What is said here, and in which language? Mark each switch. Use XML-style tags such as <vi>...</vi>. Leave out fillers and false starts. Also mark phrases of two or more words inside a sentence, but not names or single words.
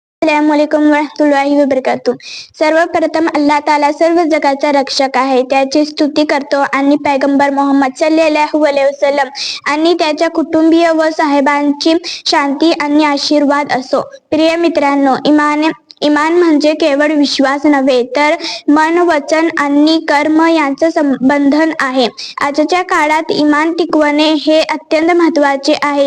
<ar>السلام عليكم ورحمة الله وبركاته.</ar> <mr>सर्वप्रथम</mr> <ar>الله تعالى</ar> <mr>सर्व जगाचा रक्षक आहे, त्याची स्तुती करतो आणि पैगंबर मोहम्मद</mr> <ar>صلى الله عليه وسلم</ar> <mr>आणि त्याच्या कुटुंबीय व साहेबांची शांती आणि आशीर्वाद असो। प्रिय मित्रांनो, इमान म्हणजे केवळ विश्वास नव्हे तर मन, वचन आणि कर्म यांचं बंधन आहे। आजच्या काळात इमान टिकवणे हे अत्यंत महत्त्वाचे आहे।</mr>